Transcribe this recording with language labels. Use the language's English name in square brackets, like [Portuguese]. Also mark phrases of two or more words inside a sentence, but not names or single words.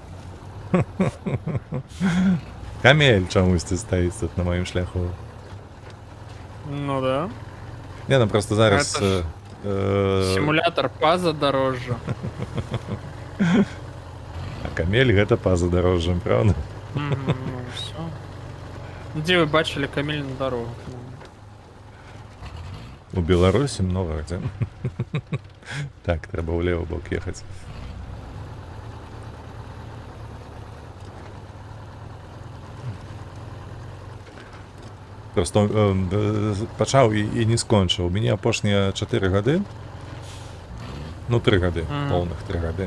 [Belarusian] Камель чамусьці стаіць тут на маім шляху. [Russian] Ну да. [Belarusian] Не, ну просто зараз... [Russian] Это Симулятор пазадорожжа. [Belarusian] А камель гэта па задорожжам, [Russian] правда? Ну, все. Где вы бачили камель на дорогу? [Belarusian] У Беларусі [Russian] много где. [Belarusian] Так, трэба ў левы бок ехаць. Просто пачаў і не скончыў. У мяне апошнія 4 гады, ну 3 гады, поўных 3 гады.